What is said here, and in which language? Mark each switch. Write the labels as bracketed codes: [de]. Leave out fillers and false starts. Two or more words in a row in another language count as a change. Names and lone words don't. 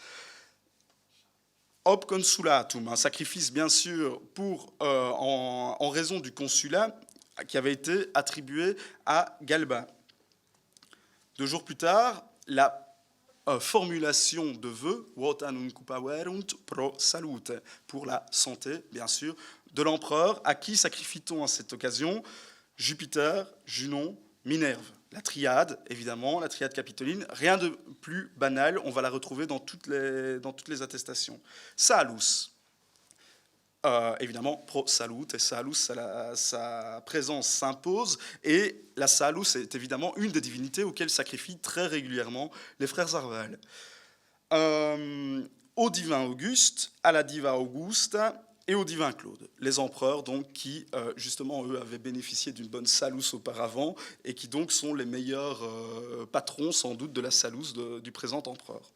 [la] Ob consulatum, [fr] un sacrifice bien sûr en raison du consulat qui avait été attribué à Galba. 2 jours plus tard, la formulation de vœux, [la] votan uncupaverunt pro salute, [fr] pour la santé, bien sûr, de l'empereur. À qui sacrifie-t-on à cette occasion? Jupiter, Junon, Minerve. La triade, évidemment, la triade capitoline, rien de plus banal, on va la retrouver dans toutes les attestations. Salus. Évidemment, [la] pro salute, [fr] et salus, sa présence s'impose, et la salus est évidemment une des divinités auxquelles sacrifient très régulièrement les frères Arval. Au divin Auguste, à la diva Augusta et au divin Claude, les empereurs donc qui, justement, eux avaient bénéficié d'une bonne salus auparavant, et qui donc sont les meilleurs patrons, sans doute, de la salus du présent empereur.